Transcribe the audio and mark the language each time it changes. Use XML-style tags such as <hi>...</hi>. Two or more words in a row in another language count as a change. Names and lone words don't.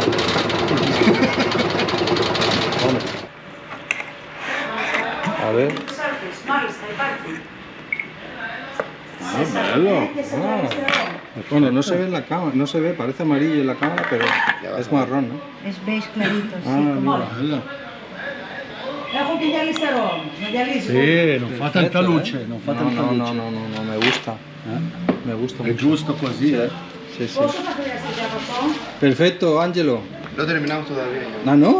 <es>A ver. Bueno, no se ve en la cámara, no se ve, parece amarillo en la cámara, pero es marrón, ¿no? Es beige clarito, sí. Mira.</es> <it>Sì, non fa tanta luce, non fa tanta luce.</it> <es>No, me gusta. Me gusta</es> <it>È</it> <es>mucho.</es> <it>giusto così, eh?</it> <es>Sí. Perfecto, Angelo. No terminamos todavía. ¿Ah, no?</es>